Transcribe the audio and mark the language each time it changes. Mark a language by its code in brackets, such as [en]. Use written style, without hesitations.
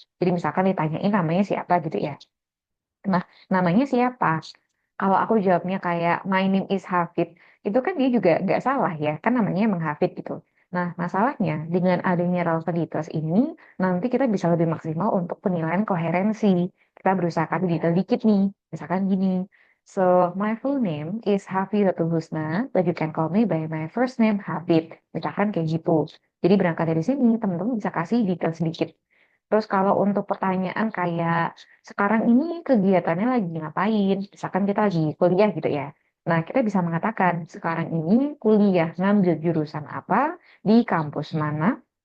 [id] Jadi misalkan ditanyain namanya siapa gitu ya. Nah, namanya siapa? Kalau aku jawabnya kayak [en] my name is Hafid, [id] itu kan dia juga nggak salah ya, kan namanya emang Hafid gitu. Nah, masalahnya dengan adanya relevant details ini, nanti kita bisa lebih maksimal untuk penilaian koherensi. Kita berusaha kasih detail dikit nih, misalkan gini. [en] So, my full name is Hafidatul Husna, but you can call me by my first name Hafid. [id] Misalkan kayak gitu. Jadi berangkat dari sini, teman-teman bisa kasih detail sedikit. Terus kalau untuk pertanyaan kayak sekarang ini kegiatannya lagi ngapain? Misalkan kita lagi kuliah gitu ya. Nah, kita bisa mengatakan sekarang ini kuliah ngambil jurusan apa di kampus mana.